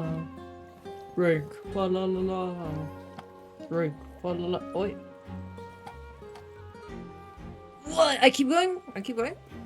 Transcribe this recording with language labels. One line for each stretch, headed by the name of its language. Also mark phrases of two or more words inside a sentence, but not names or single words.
English: Drink, fa la la la. Drink, fa la la. Oi. What? I keep going? I keep going?